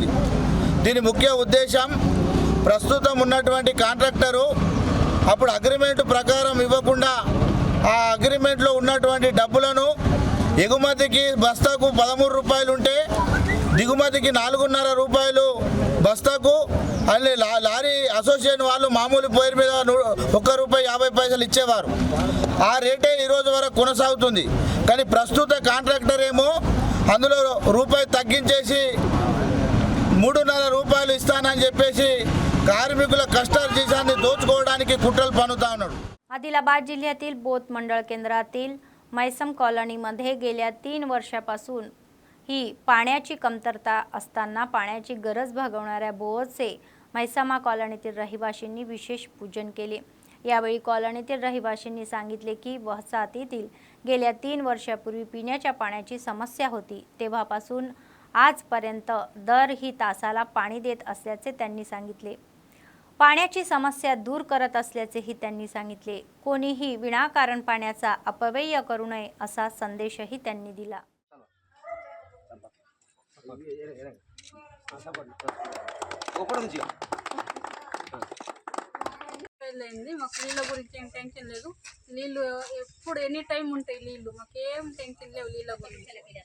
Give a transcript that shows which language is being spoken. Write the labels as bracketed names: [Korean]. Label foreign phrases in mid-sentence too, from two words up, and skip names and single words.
[Telugu] దీని ముఖ్య ఉద్దేశం ప్రస్తుతం ఉన్నటువంటి కాంట్రాక్టరు అప్పుడు అగ్రిమెంట్ ప్రకారం ఇవ్వకుండా ఆ అగ్రిమెంట్లో ఉన్నటువంటి డబ్బులను ఎగుమతికి బస్తాకు 13 రూపాయలు ఉంటే దిగుమతికి 4.5 రూపాయలు బస్తాకు, అన్ని లారీ అసోసియేషన్ వాళ్ళు మామూలు పేరు మీద 1 రూపాయి 50 పైసలు ఇచ్చేవారు. ఆ రేటే ఈరోజు వరకు కొనసాగుతుంది. కానీ ప్రస్తుత కాంట్రాక్టర్ ఏమో అందులో రూపాయి తగ్గించేసి 3.5 రూపాయలు ఇస్తానని చెప్పేసి కార్మికుల కష్టార్జితాన్ని దోచుకోవడానికి కుట్రలు పన్నుతా ఉన్నాడు. [Marathi] आदिलाबाद जिल्ह्यातील बोथ मंडळ केंद्रातील मैसम कॉलनीमध्ये गेल्या 3 वर्षापासून ही पाण्याची कमतरता असताना पाण्याची गरज भागवणाऱ्या बोअरचे मैसमा कॉलनीतील रहिवाशांनी विशेष पूजन केले। यावेळी कॉलनीतील रहिवाशांनी सांगितले की वसाहतीतील गेल्या 3 वर्षापूर्वी पिण्याच्या पाण्याची समस्या होती, तेव्हापासून आजपर्यंत दर ही तासाला पाणी देत असल्याचे त्यांनी सांगितले। पाण्याची समस्या दूर करत असल्याचेही त्यांनी सांगितले। कोणीही विनाकारण पाण्याचा अपव्यय करू नये असा संदेशही त्यांनी दिला। [Telugu] మాకు నీళ్ళ గురించి ఏం టెన్షన్ లేదు, నీళ్ళు ఎప్పుడు [English] any time [Telugu] ఉంటాయి, నీళ్ళు మాకేం టెన్షన్ లేవు నీళ్ళ గురించి।